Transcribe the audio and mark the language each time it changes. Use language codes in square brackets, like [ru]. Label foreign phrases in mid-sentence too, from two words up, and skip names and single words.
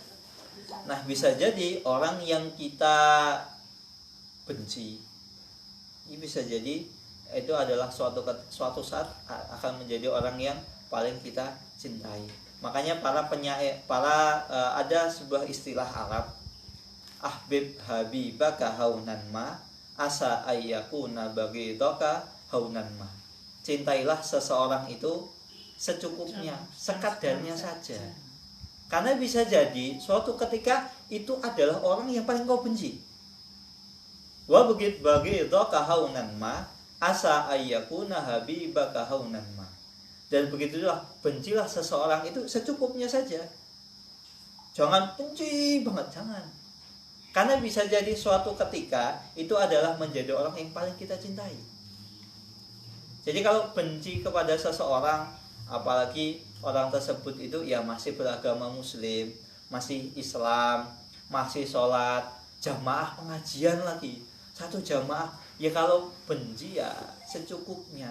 [id] Nah, bisa jadi orang yang kita benci, ini bisa jadi itu adalah suatu saat akan menjadi orang yang paling kita cintai. Makanya ada sebuah istilah Arab, [ar] أحبب حبيبك هونا ما عسى أن يكون بغيضك هونا ما. [id] Cintailah seseorang itu secukupnya, sekadarnya saja. Karena bisa jadi suatu ketika itu adalah orang yang paling kau benci. [ar] و بغيضك هونا ما عسى أن يكون حبيبك هونا ما. [id] Dan begitulah, bencilah seseorang itu secukupnya saja. Jangan benci banget, jangan. Karena bisa jadi suatu ketika itu adalah menjadi orang yang paling kita cintai. Jadi kalau benci kepada seseorang, apalagi orang tersebut itu ya masih beragama muslim, masih Islam, masih sholat, jamaah pengajian lagi, satu jamaah, ya kalau benci ya secukupnya.